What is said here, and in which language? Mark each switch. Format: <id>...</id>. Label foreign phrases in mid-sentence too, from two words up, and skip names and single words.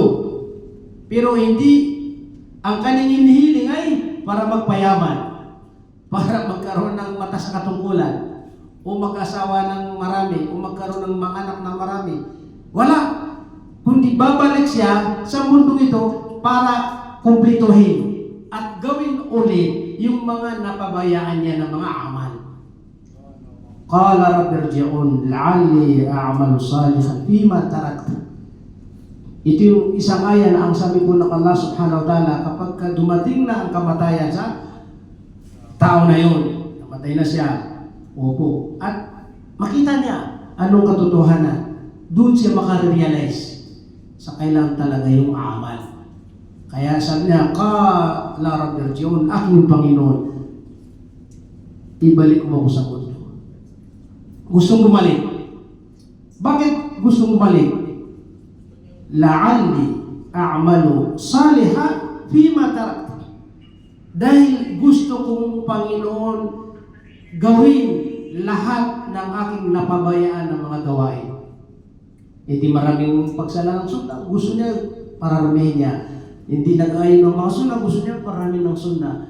<tl>Pero hindi, ang kanyang hinihiling ay para magpayaman, para magkaroon ng mata sa katungkulan, o mag-asawa ng marami, o magkaroon ng mga anak ng marami. Wala. Kundi babalik siya sa mundong ito para kumplituhin at gawin ulit yung mga napabayaan niya ng mga amal.</tl> <ar>قال رب ارجعون لعلي أعمل صالحا فيما تركت.</ar> <tl>Ito yung isang aya na ang sabi po ng Allah</tl> <ar>سبحانه وتعالى</ar> <tl>kapag dumating na ang kamatayan sa tao na yun, namatay na siya, opo, at makita niya anong katotohanan, doon siya makarealize sa kailangan talaga yung amal. Kaya sabi niya,</tl> <ar>قال رب ارجعون,</ar> <tl>aking Panginoon, ibalik mo ako sa mundo. Gustong bumalik. Bakit gustong bumalik?</tl> <ar>لعلي أعمل صالحا فيما تركت.</ar> <tl>Dahil gusto kong, Panginoon, gawin lahat ng aking napabayaan ng mga gawain. Hindi maraming pagsala ng sunna. Gusto niya, pararamihin niya. Hindi nag-ayon ng mga sunna. Gusto niya, parami ng sunna.</tl>